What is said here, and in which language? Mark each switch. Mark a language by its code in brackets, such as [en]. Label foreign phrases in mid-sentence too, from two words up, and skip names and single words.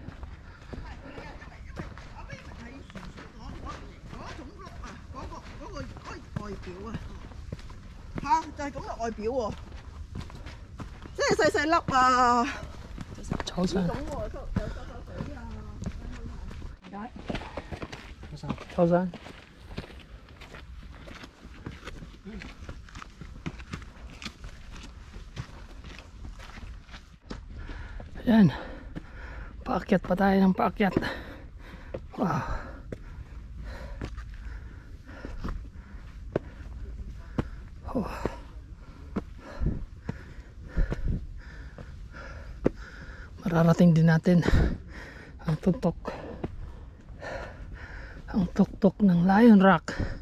[yue] 就係咁嘅外表喎，即係細細粒啊， [tl] 草山，草山，ayan, paakyat pa tayo ng paakyat. Wow, mararating din natin ang tuktok ng Lion Rock.